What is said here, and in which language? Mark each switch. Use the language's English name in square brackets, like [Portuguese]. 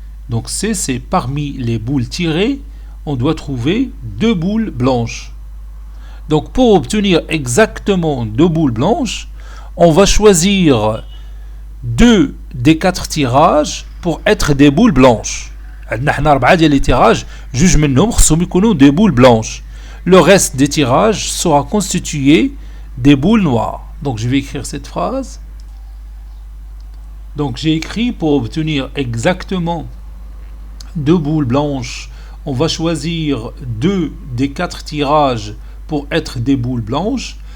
[French] Donc C, c'est parmi les boules tirées, on doit trouver 2 boules blanches. Donc pour obtenir exactement 2 boules blanches, on va choisir 2 des 4 tirages pour être des boules blanches. [Arabic] عندنا حنا 4 ديال لي تيراج، جوج منهم خصهم يكونوا [French] des boules blanches. Le reste des tirages sera constitué des boules noires. Donc je vais écrire cette phrase. Donc j'ai écrit pour obtenir exactement 2 boules blanches, on va choisir 2 des 4 tirages pour être des boules blanches.